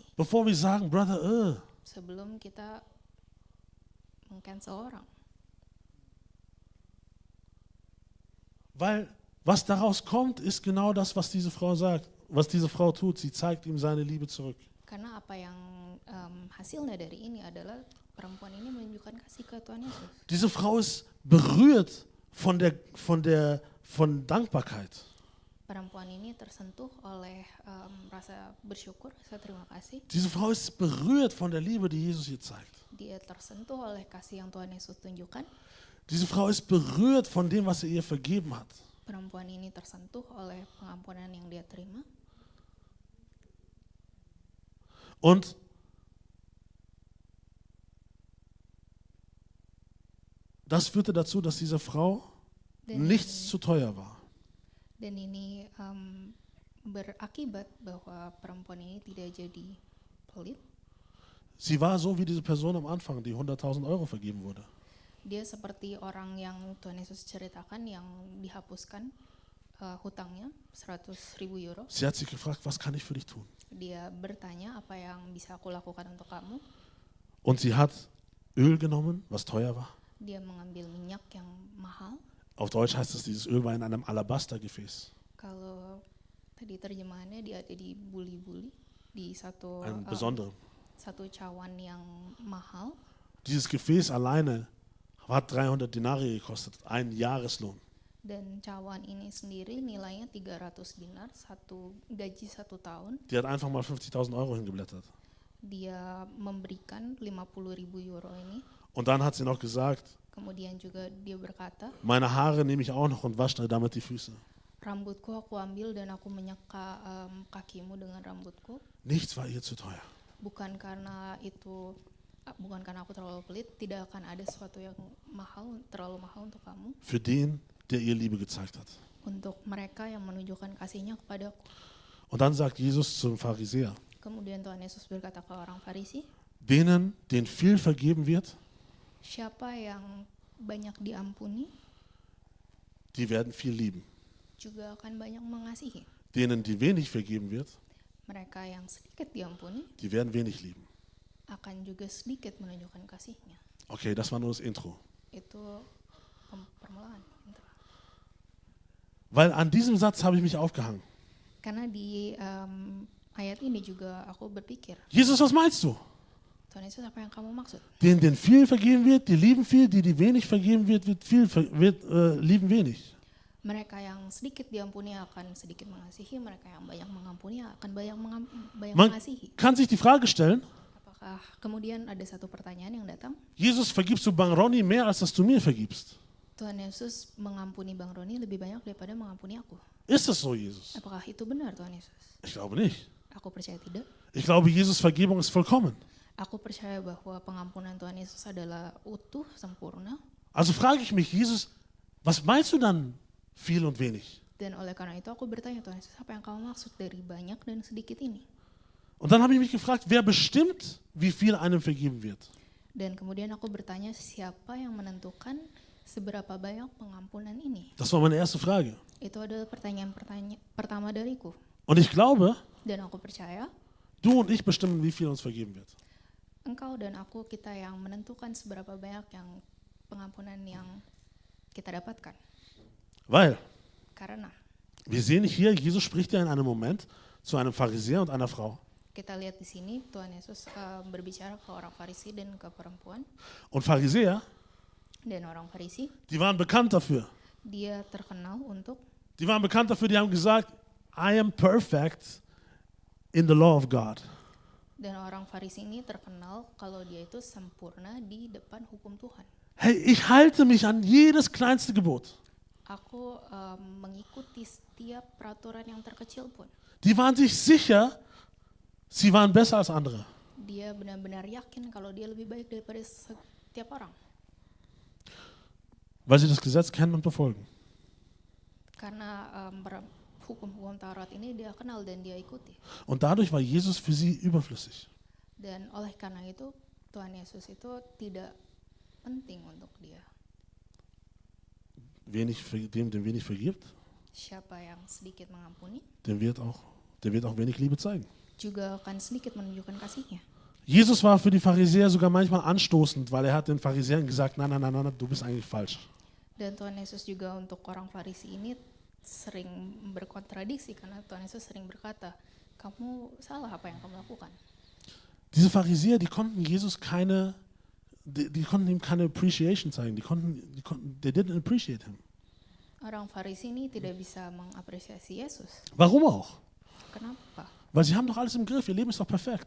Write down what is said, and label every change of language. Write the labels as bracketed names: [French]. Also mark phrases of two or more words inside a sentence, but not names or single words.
[German] Bevor wir sagen, [Indonesian] Brother, sebelum kita meng-cancel orang. [German] weil was daraus kommt, ist genau das, was diese Frau sagt, was diese Frau tut. Sie zeigt ihm seine Liebe zurück. [Indonesian] Karena apa yang hasilnya dari ini adalah perempuan ini menunjukkan kasih ke Tuhan Yesus. [German] Diese Frau ist berührt von Dankbarkeit. [Indonesian] Perempuan ini tersentuh oleh rasa bersyukur, rasa terima kasih. [German] Diese Frau ist berührt von der Liebe, die Jesus ihr zeigt. [Indonesian] Dia tersentuh oleh kasih yang Tuhan Yesus tunjukkan. [German] Diese Frau ist berührt von dem, was er ihr vergeben hat. [Indonesian] Perempuan ini tersentuh oleh pengampunan yang dia terima. [German] Und das führte dazu, dass dieser Frau nichts zu teuer war. [Indonesian] Dan ini berakibat bahwa perempuan ini tidak jadi pelit. [German] Sie war so wie diese Person am Anfang, die 100.000 Euro vergeben wurde. [Indonesian] Dia seperti orang yang Tuhan Yesus ceritakan yang dihapuskan hutangnya 100.000 euro. [German] Sie hat sich gefragt, was kann ich für dich tun? [Indonesian] Dia bertanya, apa yang bisa aku lakukan untuk kamu? [German] Und sie hat Öl genommen, was teuer war. [Indonesian] Dia mengambil minyak yang mahal. [German] Auf Deutsch heißt es, dieses Öl war in einem Alabastergefäß. [Indonesian] Kalau tadi terjemahannya dia ada di buli-buli di satu [German] Ein besonderes. [Indonesian] satu cawan yang mahal. [German] Dieses Gefäß alleine hat 300 Denare gekostet, ein Jahreslohn. [Indonesian] Dan cawan ini sendiri nilainya 300 dinar, gaji 1 tahun. [German] Die hat einfach mal 50.000 Euro hingeblättert. [Indonesian] Dia memberikan 50.000 euro ini. [German] Und dann hat sie noch gesagt, [Indonesian] Kemudian juga dia berkata, [German] meine Haare nehme ich auch noch und wasche damit die Füße. [Indonesian] rambutku aku ambil dan aku menyeka kakimu dengan rambutku. [German] Nichts war ihr zu teuer. [Indonesian] Bukan karena aku terlalu pelit, tidak akan ada sesuatu yang terlalu mahal untuk kamu. [German] Für den, der ihr Liebe gezeigt hat. [Indonesian] Untuk mereka yang menunjukkan kasihnya kepadaku. [German] Und dann sagt Jesus zum Pharisäer, [Indonesian] Kemudian Tuhan Yesus berkata ke orang Farisi, [German] denen viel vergeben wird, [Indonesian] siapa yang banyak diampuni, [German] die werden viel lieben. [Indonesian] juga akan banyak mengasihi. [German] Denen, die wenig vergeben wird, [Indonesian] Mereka yang sedikit diampuni, [German] die werden wenig lieben. [Indonesian] akan juga sedikit menunjukkan kasihnya. [German] Okay, das war nur das Intro. [Indonesian] Itu permulaan. [German] Weil an diesem Satz habe ich mich aufgehangen. [Indonesian] Karena di ayat ini juga aku berpikir, [German] Jesus, was meinst du? [Indonesian] Tuhan Yesus, apa yang kamu maksud? [German] Denen viel vergeben wird, die lieben viel, die wenig vergeben wird, lieben wenig. [Indonesian] Mereka yang sedikit diampuni akan sedikit mengasihi, mereka yang banyak mengampuni akan banyak [German] Man [Indonesian] mengasihi. [German] kann sich die Frage stellen, [Indonesian] Apakah kemudian ada satu pertanyaan yang datang? [German] Jesus, vergibst du Bang Ronny mehr, als dass du mir vergibst? [Indonesian] Tuhan Yesus mengampuni Bang Roni lebih banyak daripada mengampuni aku. [German] Ist es so, Jesus? [Indonesian] Apakah itu benar Tuhan Yesus? [German] Ich glaube nicht. [Indonesian] Aku percaya tidak. [German] Ich glaube, Jesus' Vergebung ist vollkommen. [Indonesian] Aku percaya bahwa pengampunan Tuhan Yesus adalah utuh, sempurna. [German] Also frage ich mich, Jesus, was meinst du dann viel und wenig? [Indonesian] Dan oleh karena itu aku bertanya, Tuhan Yesus, apa yang kamu maksud dari banyak dan sedikit ini? [German] Und dann habe ich mich gefragt, wer bestimmt, wie viel einem vergeben wird? [Indonesian] Dan kemudian aku bertanya, siapa yang menentukan seberapa banyak pengampunan ini? [German] Das war meine erste Frage. [Indonesian] Itu adalah pertanyaan pertama dariku. [German] Und ich glaube, [Indonesian] Dan aku percaya, [German] du und ich bestimmen, wie viel uns vergeben wird. [Indonesian] engkau dan aku, kita yang menentukan seberapa banyak yang pengampunan yang kita dapatkan. [German] Weil [Indonesian] Karena [German] wir sehen hier, Jesus spricht ja in einem Moment zu einem Pharisäer und einer Frau. [Indonesian] kita lihat di sini Tuhan Yesus berbicara ke orang Farisi dan ke perempuan. [German] Und Pharisäer, [Indonesian] Dan orang Farisi, [German] die waren bekannt dafür. [Indonesian] dia terkenal untuk, [German] Die waren bekannt dafür, die haben gesagt, [English] I am perfect in the law of God. [Indonesian] dan orang Farisi ini terkenal kalau dia itu sempurna di depan hukum Tuhan. [German] Hey, ich halte mich an jedes kleinste Gebot. [Indonesian] Aku mengikuti setiap peraturan yang terkecil pun. [German] Die waren sich sicher, sie waren besser als andere. [Indonesian] Dia benar-benar yakin kalau dia lebih baik daripada setiap orang. [German] Weil sie das Gesetz kennen und befolgen. [Indonesian] Karena hukum-hukum Taurat ini dia kenal dan dia ikuti. [German] Und dadurch war Jesus für sie überflüssig. [Indonesian] Dan oleh karena itu Tuhan Yesus itu tidak penting untuk dia. [German] Dem wenig vergibt, [Indonesian] Siapa yang sedikit mengampuni [German] der wird auch wenig Liebe zeigen. [Indonesian] juga akan sedikit menunjukkan kasihnya. [German] Jesus war für die Pharisäer sogar manchmal anstoßend, weil er hat den Pharisäern gesagt, nein, nein, nein, nein, du bist eigentlich falsch. [Indonesian] Dan Tuhan Yesus juga untuk orang Farisi ini sering berkontradiksi karena Tuhan Yesus sering berkata, kamu salah apa yang kamu lakukan. [German] Diese Pharisäer, die konnten ihm keine Appreciation zeigen. [English] They didn't appreciate him. [Indonesian] Orang Farisi ini tidak bisa mengapresiasi Yesus. [German] Warum auch? [Indonesian] Kenapa? [German] Weil sie haben doch alles im Griff, ihr Leben ist doch perfekt.